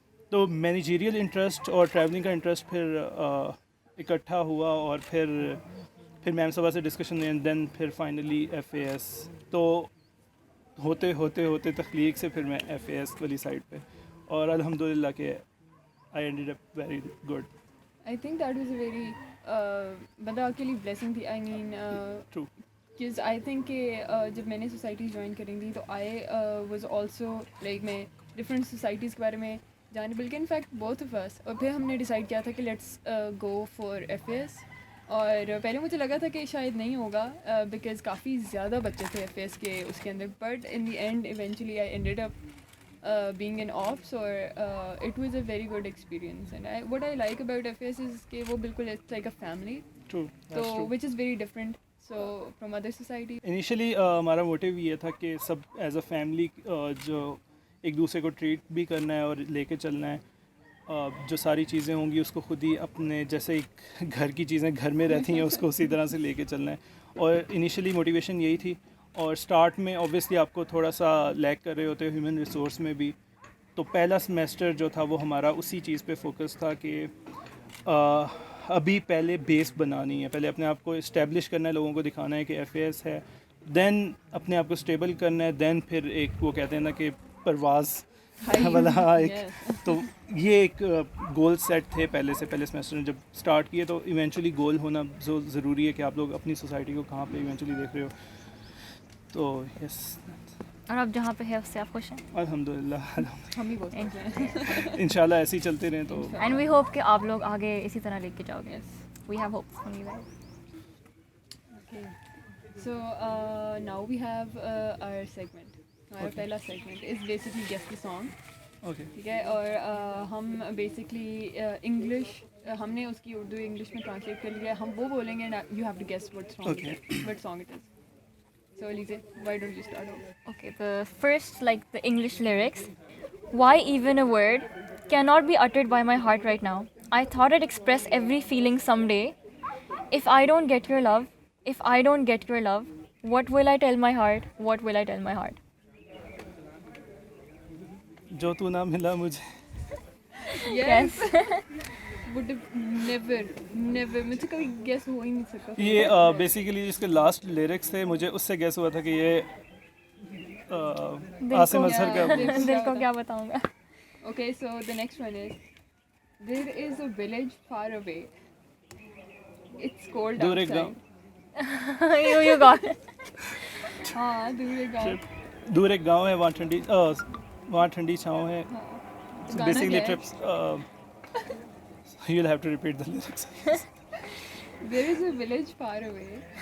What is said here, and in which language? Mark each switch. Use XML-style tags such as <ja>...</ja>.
<ur>تو managerial interest اور travelling کا انٹرسٹ پھر اکٹھا ہوا, اور پھر میم صاحبہ سے ڈسکشن ہوئی, اینڈ دین پھر فائنلی ایف اے ایس. تو ہوتے تخلیق سے پھر میں ایف اے ایس والی سائڈ پہ, اور الحمد للہ کہ</ur> <en>I ended up very good. I think that was a very</en> <ur>بندہ کے لیے بلیسنگ تھی.</ur> <en>I mean True.</en> <ur>because I think کہ جب میں نے سوسائٹی جوائن کریں تھی تو</ur> <en>I was also like</en> <ur>میں ڈفرینٹ سوسائٹیز کے بارے میں جانے, بلکہ in fact</ur> <en>both of us,</en> <ur>اور پھر ہم نے ڈیسائڈ کیا تھا کہ</ur> <en>Let's go for F A S.</en> <ur>اور پہلے مجھے لگا تھا کہ شاید نہیں ہوگا بیکاز کافی زیادہ بچے تھے ایف اے ایس کے اس کے اندر,</ur> <en>But in the end eventually I ended up being in ops, or it was a very good experience. And what I like about FS is</en> <ur>کہ وہ بالکل</ur> <en>it's like a family. True. So which is very different from other societies.</en> <ur>Initially ہمارا motive یہ تھا کہ سب as a family جو ایک دوسرے کو ٹریٹ بھی کرنا ہے اور لے کے چلنا ہے, جو ساری چیزیں ہوں گی اس کو خود ہی اپنے جیسے ایک گھر کی چیزیں گھر میں رہتی ہیں اس کو اسی طرح سے لے کے چلنا ہے. اور انیشلی موٹیویشن یہی تھی. اور اسٹارٹ میں اوبویسلی آپ کو تھوڑا سا لیک کر رہے ہوتے ہیومن ریسورس میں بھی, تو پہلا سمیسٹر جو تھا وہ ہمارا اسی چیز پہ فوکس تھا کہ ابھی پہلے بیس بنانی ہے, پہلے اپنے آپ کو اسٹیبلش کرنا ہے, لوگوں کو دکھانا ہے کہ ایف اے ایس ہے, دین اپنے آپ کو اسٹیبل کرنا ہے, دین پھر ایک وہ کہتے ہیں نا کہ پرواز والا ایک. تو یہ ایک گول سیٹ تھے پہلے سمیسٹر میں جب اسٹارٹ کیے. تو ایونچولی گول ہونا ضروری ہے کہ آپ لوگ اپنی سوسائٹی کو کہاں پہ ایونچولی دیکھ رہے ہو. تو یس, اور آپ جہاں پہ ہے اس سے آپ خوش ہیں؟ الحمد للہ ہم بھی بہت خوش ہیں ان شاء اللہ ایسے ہی چلتے رہیں. تو</ur> <en>and we hope</en> <ur>کہ آپ لوگ آگے اسی طرح لے کے جاؤ گے.</ur> <en>We have hopes on you guys. Okay. So now we have our segment.</en> <ur>ہمارا پہلا segment</ur> <en>Is basically guess the song. Okay,</en> <ur>ٹھیک ہے, اور ہم بیسکلی انگلش ہم نے اس کی اردو انگلش میں ٹرانسلیٹ کر لیا. ہم وہ بولیں گے,</ur> <en>You have to guess what song it is. So Alize, why don't you start off? Okay, the first, like the English lyrics. Why even a word cannot be uttered by my heart right now. I thought I'd express every feeling someday. If I don't get your love, what will I tell my heart? What will I tell my heart?</en> <ur>جو تو نہ ملا مجھے.</ur> <en>Yes. Would have never</en> <ur>مجھے کبھی gas ہو ہی نہیں سکا. یہ بیسیکلی اس کے لاسٹ لیرکس تھے, مجھے اس سے گیس ہوا تھا کہ یہ عاصم اظہر کا. دل کو کیا بتاؤں گا.</ur> <en>Okay, so the next one is, there is a village far away. It's cold</en> <ur>دور ایک</ur> <en>outside.</en> <ur>گاؤں,</ur> <en>You got it.</en> <ur>ہاں, دور ایک گاؤں ہے, وہاں ٹھنڈی چھاؤں ہے. Basically trips,</ur> <en>you'll have to repeat the lyrics. There is a village far away.</en>